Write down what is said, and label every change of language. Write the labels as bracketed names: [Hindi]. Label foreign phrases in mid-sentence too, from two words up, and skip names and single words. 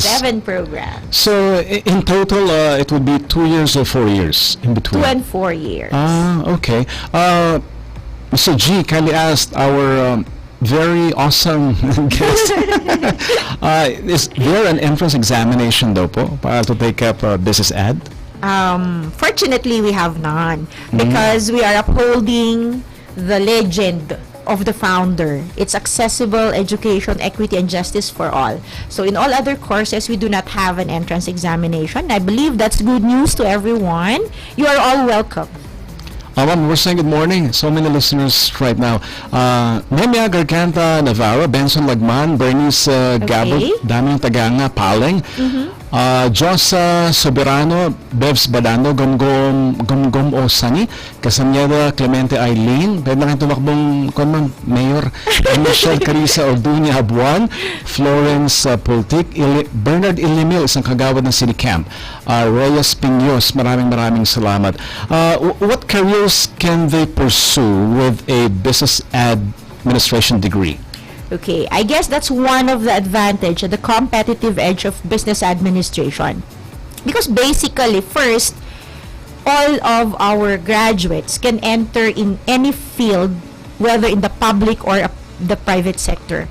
[English] 7 programs. So in total, it would be 2 years or 4 years in between? 2 and 4 years. Okay. Mr. G kindly asked our very awesome guest, is there an entrance examination [Filipino] daw po [English] para to take up business ad? Fortunately, we have none because we are upholding the legend of the founder. It's accessible education, equity, and justice for all. So in all other courses, we do not have an entrance examination. I believe that's good news to everyone. You are all welcome. Ma'am, we're saying good morning. So many listeners right now. Nemia Garganta Navarro, Benson Lagman, Bernice Gabot, Daming Taganga, Paling, Josa Soberano, Bevs Badano, Gumgum Osani, Casameda Clemente Eileen, [Filipino] pwede na kayo tumakbong Mayor, [English] Michelle Carissa Orduña Abuan, Florence Pultic, Bernard Ilimil, [Filipino] isang kagawad ng City Camp, Reyes Piños, maraming salamat. [English] What careers can they pursue with a business administration degree? Okay, I guess that's one of the advantage, the competitive edge of business administration. Because basically, first, all of our graduates can enter in any field, whether in the public or the private sector.